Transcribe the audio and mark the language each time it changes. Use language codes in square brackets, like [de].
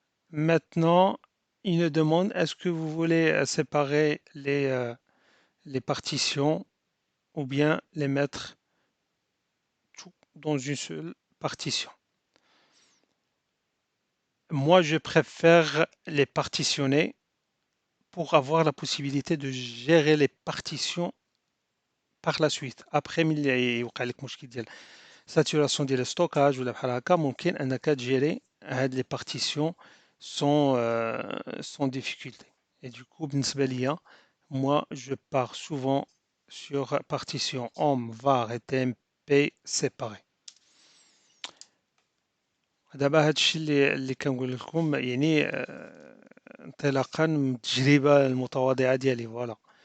[fr] Maintenant, il nous demande est-ce que vous voulez séparer les partitions ou bien les mettre tout dans une seule partition. Moi, je préfère les partitionner pour avoir la possibilité de gérer les partitions par la suite. Après, [ar] يوقع لك مشكل ديال saturation ديال الستوكاج ولا بحال هكا ممكن انك تجيري هاد [fr] les partitions sans difficulté. Et du coup, [ar] بالنسبة ليا, [fr] moi, je pars souvent sur partition HOM, var et tmp séparés. [ar] دابا هادشي اللي كنقول لكم يعني انطلاقا من التجربة المتواضعة ديالي فوالا.